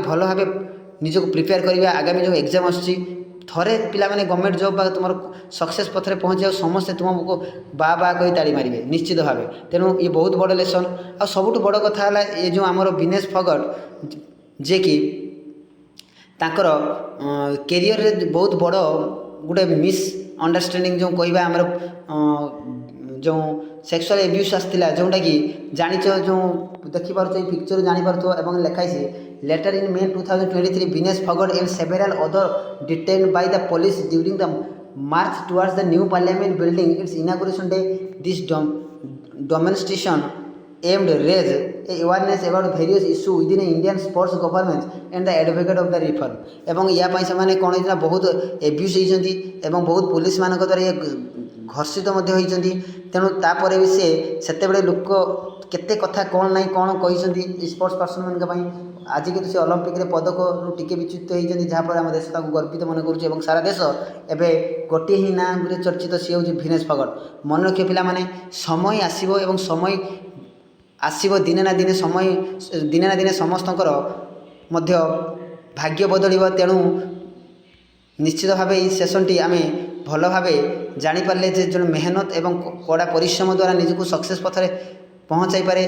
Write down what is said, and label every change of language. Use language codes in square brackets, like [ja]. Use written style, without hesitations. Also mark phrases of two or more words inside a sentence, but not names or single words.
[or] ଭଲ ଭାବେ ନିଜକୁ ପ୍ରିପେୟାର କରିବା ଆଗାମୀ ଯେଉଁ ଏକ୍ଜାମ୍ ଆସୁଛି ଥରେ ପିଲାମାନେ [en] government job [or] ବା ତୁମର ସକ୍ସେସ୍ ପଥରେ ପହଞ୍ଚିବାକୁ ସମସ୍ତେ ତୁମକୁ ବା କହି ତାଳି ମାରିବେ ନିଶ୍ଚିତ ଭାବେ ତେଣୁ ଇଏ ବହୁତ ବଡ଼ ଲେସନ୍ ଆଉ ସବୁଠୁ ବଡ଼ କଥା ହେଲା ଏ ଯେଉଁ ଆମର ବିନେଶ ଫଗଟ ଯିଏକି ତାଙ୍କର କ୍ୟାରିୟରରେ ବହୁତ ବଡ଼ ଗୋଟେ [en] miss understanding [or] ଯେଉଁ କହିବା ଆମର ଯେଉଁ [en] sexual abuse [or] ଆସିଥିଲା ଯେଉଁଟାକି ଜାଣିଛ ଯେଉଁ ଦେଖିପାରୁଛ ଏଇ ପିକ୍ଚର ଜାଣିପାରୁଥିବ ଏବଂ ଲେଖା ହେଇଛି [en] later in May 2023 [or] ବିନେଶ ଫଗଟ [en] and several other detained by the police during the march towards the new parliament building its inauguration day this demonstration aimed raise awareness about various issues within Indian sports government and the advocate of the reform [or] ଏବଂ ୟା ପାଇଁ ସେମାନେ କ'ଣ ହେଇଥିଲା ବହୁତ ଏବ୍ୟୁଜ୍ ହେଇଛନ୍ତି ଏବଂ ବହୁତ ପୋଲିସ ମାନଙ୍କ ଦ୍ୱାରା ଇଏ ଘର୍ଷିତ ମଧ୍ୟ ହୋଇଛନ୍ତି ତେଣୁ ତାପରେ ବି ସେ ସେତେବେଳେ ଲୋକ କେତେ କଥା କ'ଣ ନାହିଁ କ'ଣ କହିଛନ୍ତି ସ୍ପୋର୍ଟସ୍ ପର୍ସନ୍ ମାନଙ୍କ ପାଇଁ ଆଜି କିନ୍ତୁ ସେ ଅଲିମ୍ପିକରେ ପଦକରୁ ଟିକେ ବିଚ୍ୟୁତ ହୋଇଛନ୍ତି ଯାହାଫଳରେ ଆମ ଦେଶ ତାକୁ ଗର୍ବିତ ମନେ କରୁଛି ଏବଂ ସାରା ଦେଶ ଏବେ ଗୋଟିଏ ହିଁ ନାଁରେ ଚର୍ଚ୍ଚିତ ସିଏ ହେଉଛି ବିନେଶ ଫଗଟ ମନେ ରଖିବ ପିଲାମାନେ ସମୟ ଆସିବ ଏବଂ ସମୟ ଆସିବ ଦିନେ ନା ଦିନେ ସମସ୍ତଙ୍କର ମଧ୍ୟ ଭାଗ୍ୟ ବଦଳିବ ତେଣୁ ନିଶ୍ଚିତ ଭାବେ ଏହି ସେସନ୍ଟି ଆମେ ଭଲ ଭାବେ ଜାଣିପାରିଲେ ଯେ ଜଣେ ମେହନତ ଏବଂ କଡ଼ା ପରିଶ୍ରମ ଦ୍ୱାରା ନିଜକୁ ସକ୍ସେସ୍ ପଥରେ ପହଞ୍ଚାଇ ପାରେ